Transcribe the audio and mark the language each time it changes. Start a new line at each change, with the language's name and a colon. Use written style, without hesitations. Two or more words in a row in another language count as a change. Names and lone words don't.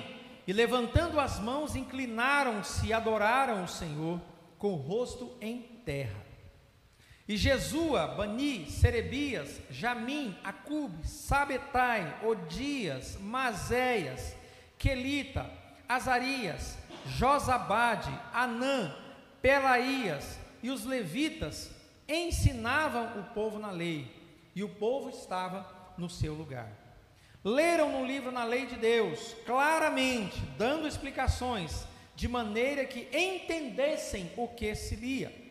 Portuguese: E levantando as mãos, inclinaram-se e adoraram o Senhor com o rosto em terra. E Jesua, Bani, Serebias, Jamim, Acube, Sabetai, Odias, Mazéias, Quelita, Azarias, Josabade, Anã, Pelaías e os levitas ensinavam o povo na lei, e o povo estava no seu lugar. Leram no livro na lei de Deus, claramente, dando explicações, de maneira que entendessem o que se lia.